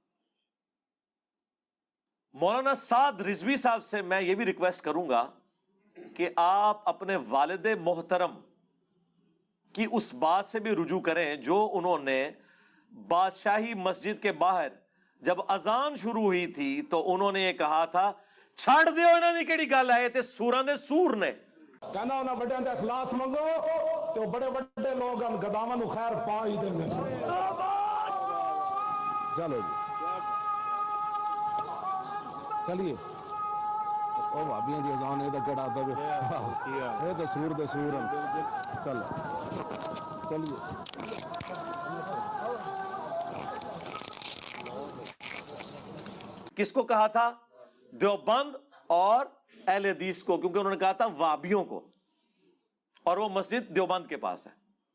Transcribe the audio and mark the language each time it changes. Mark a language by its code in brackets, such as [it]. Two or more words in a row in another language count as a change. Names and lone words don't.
[ur] مولانا سعد رضوی صاحب سے میں یہ بھی ریکویسٹ کروں گا کہ آپ اپنے والد محترم کی اس بات سے بھی رجوع کریں جو انہوں نے بادشاہی مسجد کے باہر جب اذان شروع ہوئی تھی تو انہوں نے یہ کہا تھا، [pa] چھڑ دیو انہوں نے کیڑی گل ہے، تے سوراں دے سور نے کہنا انہاں بڑیاں دے اخلاص منگو تے بڑے بڑے لوگ ہم گداواں نو خیر پا ہی دیں گے۔ چلو جی چلیے، او بھابیاں دی اذان اے تے کیڑا ادب ہے، اے تے سور دے سور ہیں۔ چلو چلیے، [ur] کس کو کہا تھا؟ دیوبند اور اہل حدیث کو، کیونکہ انہوں نے کہا تھا وابیوں کو، اور وہ مسجد دیوبند کے پاس ہے۔